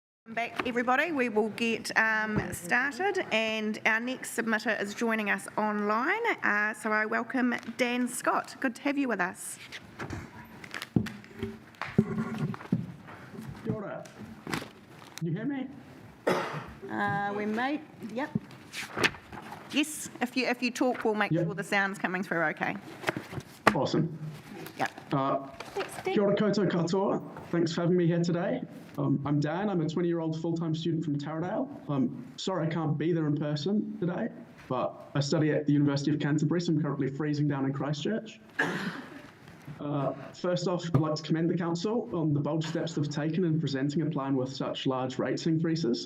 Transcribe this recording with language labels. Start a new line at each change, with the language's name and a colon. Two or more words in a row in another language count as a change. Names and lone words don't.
English: Back, everybody. We will get started, and our next submitter is joining us online. So I welcome Dan Scott. Good to have you with us.
Māori: Kia ora.
English: You hear me? We may, yep. Yes, if you talk, we'll make sure the sound's coming through okay. Awesome. Yep.
Māori: Kia ora koutou katoa.
English: Thanks for having me here today. I'm Dan. I'm a 20-year-old full-time student from Taradale. I'm sorry I can't be there in person today, but I study at the University of Canterbury, so I'm currently freezing down in Christchurch. First off, I'd like to commend the council on the bold steps they've taken in presenting a plan with such large rates increases.